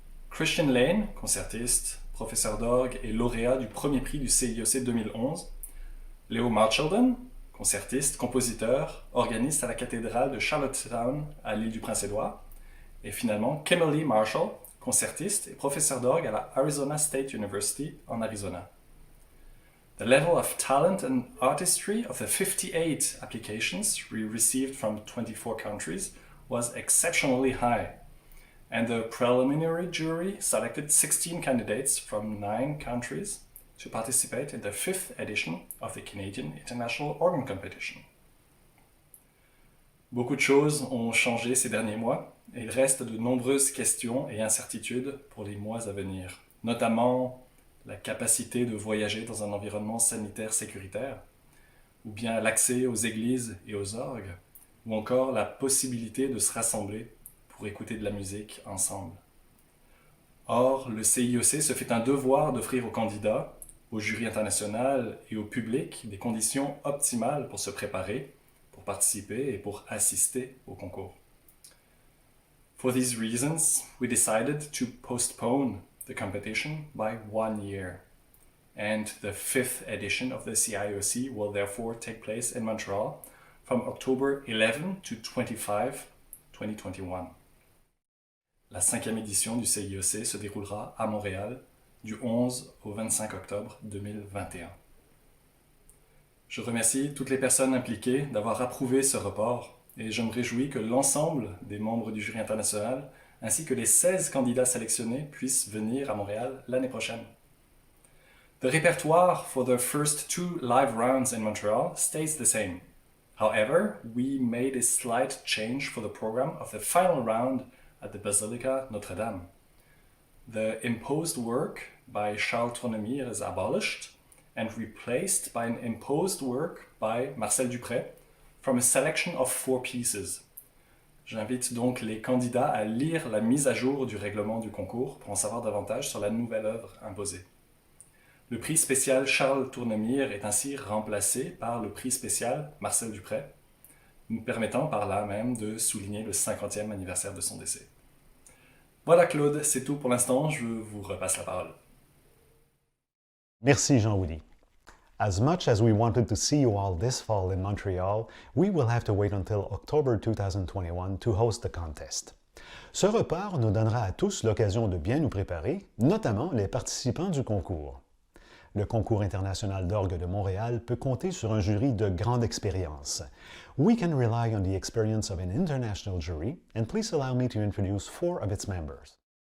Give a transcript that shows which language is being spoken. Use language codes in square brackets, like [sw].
[fr] Christian Lane, concertiste, professeur d'orgue et lauréat du premier prix du CIOC 2011. Léo Marchildon, concertiste, compositeur, organiste à la cathédrale de Charlottetown à l'île du Prince-Édouard. Et finalement, Kimberly Marshall, concertiste et professeur d'orgue à la Arizona State University en Arizona. [en] The level of talent and artistry of the 58 applications we received from 24 countries was exceptionally high, and the preliminary jury selected 16 candidates from 9 countries to participate in the 5th edition of the Canadian International Organ Competition. [fr] Beaucoup de choses ont changé ces derniers mois et il reste de nombreuses questions et incertitudes pour les mois à venir, notamment la capacité de voyager dans un environnement sanitaire sécuritaire, ou bien l'accès aux églises et aux orgues, ou encore la possibilité de se rassembler pour écouter de la musique ensemble. Or, le CIOC se fait un devoir d'offrir aux candidats, au jury international et au public des conditions optimales pour se préparer, pour participer et pour assister au concours. [en] For these reasons, we decided to postpone the competition by 1 year, and the 5th edition of the CIOC will therefore take place in Montreal from October 11 to 25, 2021. [fr] La 5e édition du CIOC se déroulera à Montréal du 11 au 25 octobre 2021. Je remercie toutes les personnes impliquées d'avoir approuvé ce report et je me réjouis que l'ensemble des membres du jury international ainsi que les 16 candidats sélectionnés puissent venir à Montréal l'année prochaine. [en] The répertoire for the first 2 live rounds in Montreal stays the same. However, we made a slight change for the program of the final round at the Basilica Notre-Dame. The imposed work by Charles Tournemire is abolished and replaced by an imposed work by Marcel Dupré from a selection of 4 pieces. [fr] J'invite donc les candidats à lire la mise à jour du règlement du concours pour en savoir davantage sur la nouvelle œuvre imposée. Le prix spécial Charles Tournemire est ainsi remplacé par le prix spécial Marcel Dupré, nous permettant par là même de souligner le 50e anniversaire de son décès. Voilà Claude, c'est tout pour l'instant, je vous repasse la parole. Merci Jean-Willy. [en] As much as we wanted to see you all this fall in Montreal, we will have to wait until October 2021 to host the contest. [fr] Ce report nous donnera à tous l'occasion de bien nous préparer, notamment les participants du concours. Le Concours international d'orgue de Montréal peut compter sur un jury de grande expérience. [en] We can rely on the experience of an international jury, and please allow me to introduce 4 of its members.